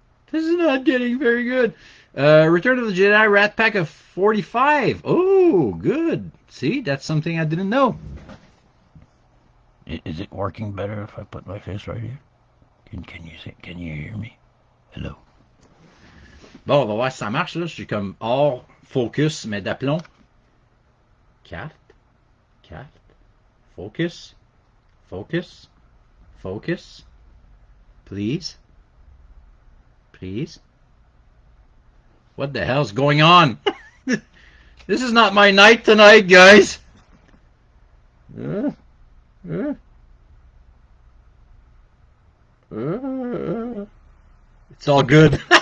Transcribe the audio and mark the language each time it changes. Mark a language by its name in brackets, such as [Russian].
[English] This is not getting very good. Return of the Jedi Rat Pack of 45. Oh, good. See, that's something I didn't know. Is it working better if I put my face right here? Can you hear me? Hello. [French] Bon, on va voir si ça marche, là. Je suis comme hors focus, mais d'aplomb. Carte, carte, focus, focus, focus. [English] Please, please. What the hell's going on? This is not my night tonight, guys. Uh, uh, it's all good.